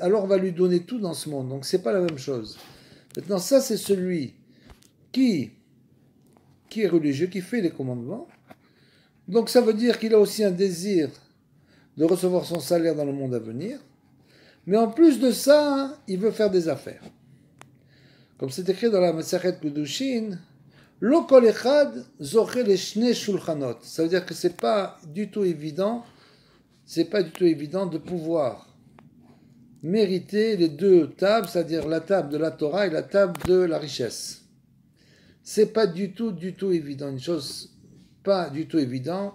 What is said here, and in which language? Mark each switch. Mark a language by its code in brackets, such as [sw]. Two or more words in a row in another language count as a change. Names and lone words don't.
[fr] Alors, on va lui donner tout dans ce monde. Donc, ce n'est pas la même chose. Maintenant, ça, c'est celui qui est religieux, qui fait les commandements. Donc, ça veut dire qu'il a aussi un désir de recevoir son salaire dans le monde à venir. Mais en plus de ça, il veut faire des affaires. Comme c'est écrit dans la Masechet Kedushin, [he] לא כל אחד זוכה לשני שולחנות. [fr] Ça veut dire que c'est pas du tout évident de pouvoir mériter les deux tables, c'est-à-dire la table de la Torah et la table de la richesse. C'est pas du tout évident. Une chose pas du tout évident.